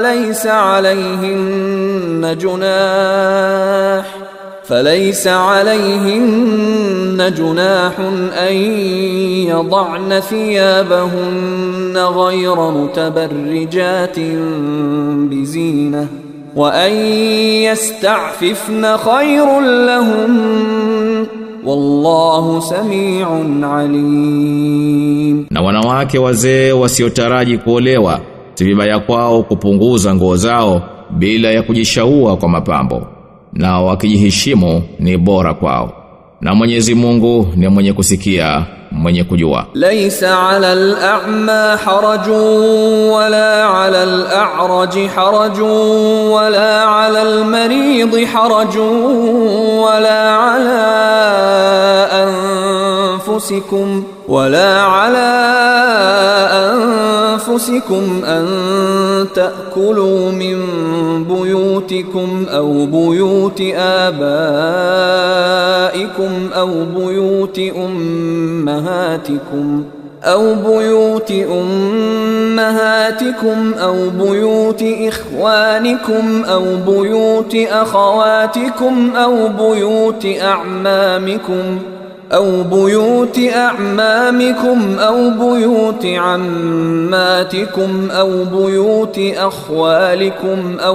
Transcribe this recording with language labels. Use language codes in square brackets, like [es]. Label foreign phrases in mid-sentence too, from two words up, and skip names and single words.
[ar] فليس عليهن جناح أن يضعن ثيابهن غير متبرجات بزينة وأن يستعففن خير لهم والله سميع عليم. [sw] Na wanawake wazee wasiotaraji kuolewa, si vibaya kwao kupunguza nguo zao bila ya kujishaua kwa mapambo, na wakijiheshimu ni bora kwao, na Mwenyezi Mungu ni mwenye kusikia mwenye kujua. [ar] ليس على الأعمى حرج ولا على الأعرج حرج ولا على المريض حرج ولا على أنفسكم أن تأكلوا من بيوتكم أو بيوت آبائكم أو بيوت أمهاتكم أو بيوت إخوانكم أو بيوت أخواتكم أو بيوت أعمامكم أو بيوت عماتكم أو بيوت أخوالكم